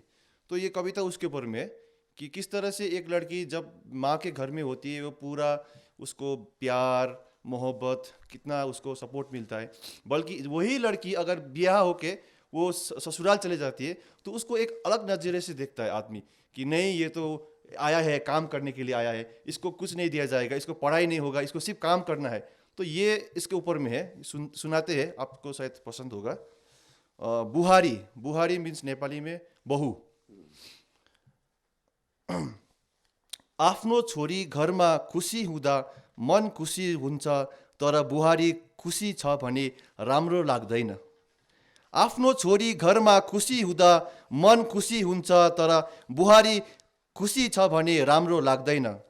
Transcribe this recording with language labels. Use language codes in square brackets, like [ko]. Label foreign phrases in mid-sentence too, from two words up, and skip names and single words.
[hi] तो ये कविता उसके ऊपर में है कि किस तरह से एक लड़की जब माँ के घर में होती है वो पूरा उसको प्यार मोहब्बत कितना उसको सपोर्ट मिलता है, बल्कि वही लड़की अगर ब्याह होके वो ससुराल चले जाती है तो उसको एक अलग नज़रिए से देखता है आदमी कि नहीं ये तो आया है काम करने के लिए आया है, इसको कुछ नहीं दिया जाएगा, इसको पढ़ाई नहीं होगा, इसको सिर्फ काम करना है। तो ये इसके ऊपर में है, सुनाते हैं, आपको शायद पसंद होगा। बुहारी, बुहारी मीन्स नेपाली में बहू। [ne] आफ्नो छोरी घरमा खुसी हुँदा मन खुसी हुन्छ, तर बुहारी खुसी छ भने राम्रो लाग्दैन। आफ्नो छोरी घरमा खुसी हुँदा मन खुसी हुन्छ, तर बुहारी खुसी छ भने राम्रो लाग्दैन।